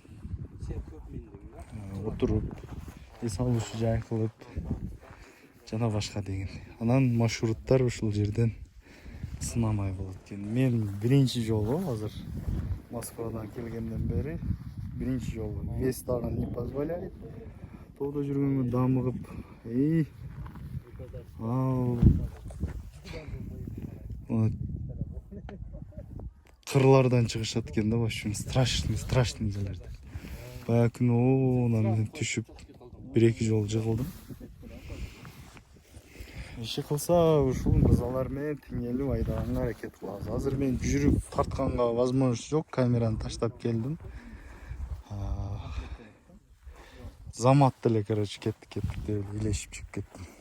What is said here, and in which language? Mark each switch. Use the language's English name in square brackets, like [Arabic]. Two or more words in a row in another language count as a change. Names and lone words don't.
[Kyrgyz] Отуруп, эс алуучу жай кылып жана башка деген. Анан маршруттар ушул жерден сынамай болот экен. Мен биринчи жолу азыр Москвадан келгенден бери биринчи жолу вес дагы [Russian] не позволяет. [Kyrgyz] Тоодо жүргөнгө дамыгып, ал кырлардан чыгышат экен да, [Russian] в общем, страшный [Kyrgyz] жерлерде. Баягы күнү мен түшүп 1-2 жолу жыгылдым. Иши кылса ушул мырзалар менен теңелип айдаганга аракет кылабыз. Азыр мен жүрүп тартканга возможность жок, камераны таштап келдим. Замат деле, короче, кеттик деп илешип чыгып кеттим.